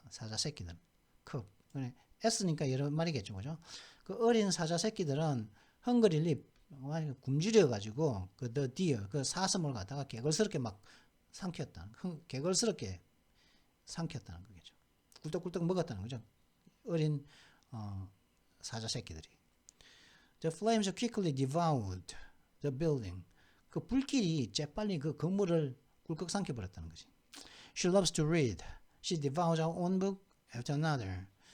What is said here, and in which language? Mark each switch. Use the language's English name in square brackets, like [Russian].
[Korean] 사자 새끼들. 컵. S니까 여러 마리겠죠. 그죠? 그 어린 사자 새끼들은 헝그릴리 굶주려 가지고 [English] the deer [Korean] 그 사슴을 갖다가 개걸스럽게 막 개걸스럽게 삼켰다는 거겠죠. 꿀떡꿀떡 먹었다는 거죠. 어린 사자 새끼들이. [English] The flames quickly devoured the building. [Korean] 그 불길이 재빨리 그 건물을 꿀꺽 삼켜버렸다는 거지. [English] She loves to read. She devours her own book after another.